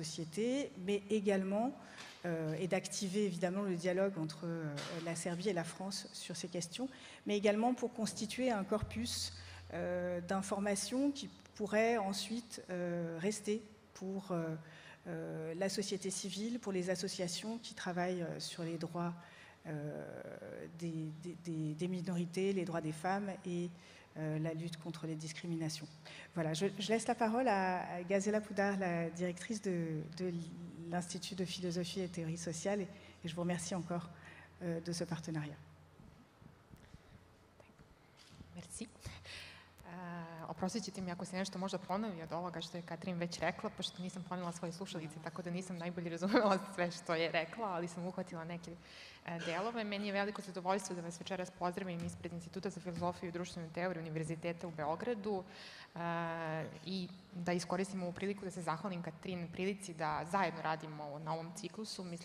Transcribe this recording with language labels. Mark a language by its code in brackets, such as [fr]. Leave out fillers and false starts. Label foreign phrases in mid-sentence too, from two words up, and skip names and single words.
[fr] société, mais également et d'activer évidemment le dialogue entre la Serbie et la France sur ces questions, mais également pour constituer un corpus d'informations qui pourrait ensuite rester pour la société civile, pour les associations qui travaillent sur les droits des minorités, les droits des femmes et la lutte contre les discriminations. Voilà, je laisse la parole à Gazela Pudar, la directrice de l'Institut de philosophie et théorie sociale, et je vous remercie encore de ce partenariat. Merci. [sr] Oprostit ćete mi ako se nešto možda ponovi od ovoga što je Katrin već rekla, pošto nisam ponela svoje slušalice, tako da nisam najbolje razumela sve što je rekla, ali sam uhvatila neke delove. Meni je veliko zadovoljstvo da vas večeras pozdravim ispred Instituta za filozofiju i društvenu teoriju Univerziteta u Beogradu i da iskoristimo ovu priliku da se zahvalim Katrin prilici da zajedno radimo na ovom ciklusu.